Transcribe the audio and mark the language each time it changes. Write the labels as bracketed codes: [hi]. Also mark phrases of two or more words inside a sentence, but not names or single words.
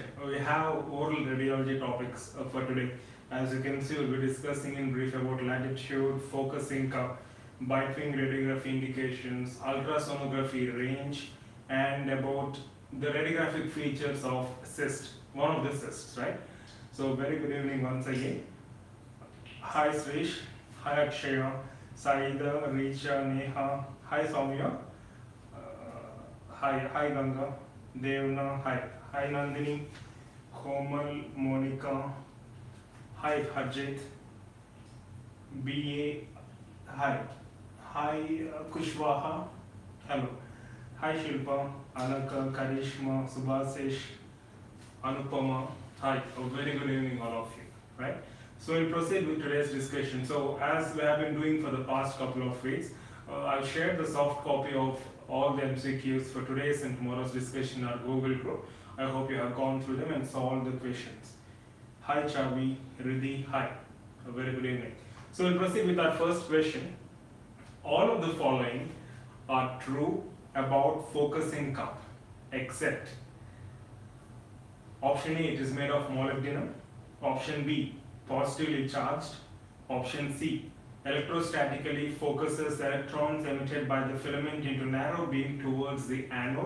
[en] We have oral radiology topics for today. As you can see, we'll be discussing in brief about latitude, focusing cup, Bitewing radiography indications, ultrasonography range, and about the radiographic features of cyst, one of the cysts, right? So very good evening once again. Hi Srish, hi Akshaya, Saida, Richa, Neha, hi Soumya, hi Ganga, Devna, hi Nandini, Komal, Monica, hi Harjit, BA, hi Kushwaha, hello, hi Shilpa, Anaka, Karishma, Subhasesh, Anupama, hi, a very good evening all of you, right? So we'll proceed with today's discussion. So as we have been doing for the past couple of weeks, I've shared the soft copy of all the MCQs for today's and tomorrow's discussion in our Google group. I hope you have gone through them and solved the questions. Hi Chavi, Riddhi, hi. A very good evening. So we'll proceed with our first question. All of the following are true about focusing cup, except option A, it is made of molybdenum. Option B, positively charged. Option C, electrostatically focuses electrons emitted by the filament into narrow beam towards the anode.